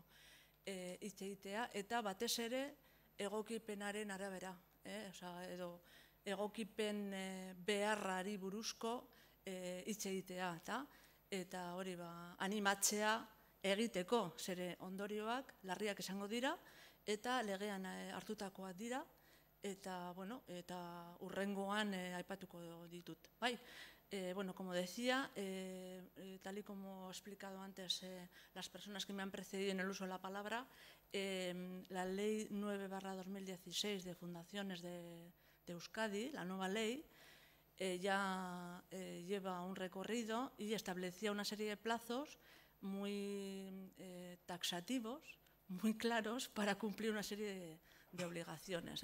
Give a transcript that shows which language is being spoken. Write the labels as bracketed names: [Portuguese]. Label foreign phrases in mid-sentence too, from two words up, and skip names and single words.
[Basque] hitz egitea, eta batez ere egokipenaren arabera, edo egokipen beharrari buruzko hitz egitea, eta hori animatzea egiteko, zere ondorioak larriak izango dira, eta legean hartutakoak dira, eta hurrengoan aipatuko ditut. [Spanish] Bueno, como decía, tal y como he explicado antes las personas que me han precedido en el uso de la palabra, la Ley 9/2016 de Fundaciones de Euskadi, la nueva ley, ya lleva un recorrido y establecía una serie de plazos muy taxativos, muy claros, para cumplir una serie de obligaciones.